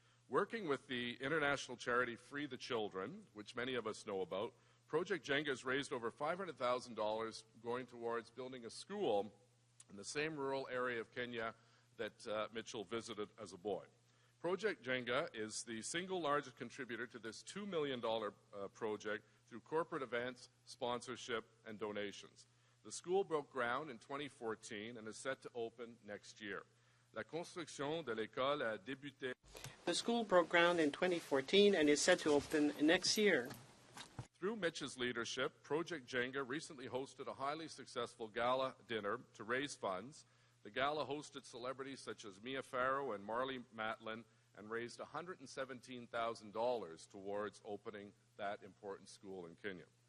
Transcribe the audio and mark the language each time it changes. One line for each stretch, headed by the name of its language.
English: Working with the international charity Free the Children, which many of us know about, Project Jenga has raised over $500,000 going towards building a school in the same rural area of Kenya that Mitchell visited as a boy. Project Jenga is the single largest contributor to this $2 million project through corporate events, sponsorship, and donations. The school broke ground in 2014 and is set to open next year.
French: La construction de l'école a débuté.
English: The school broke ground in 2014 and is set to open next year. Through Mitch's leadership, Project Jenga recently hosted a highly successful gala dinner to raise funds. The gala hosted celebrities such as Mia Farrow and Marley Matlin and raised $117,000 towards opening that important school in Kenya.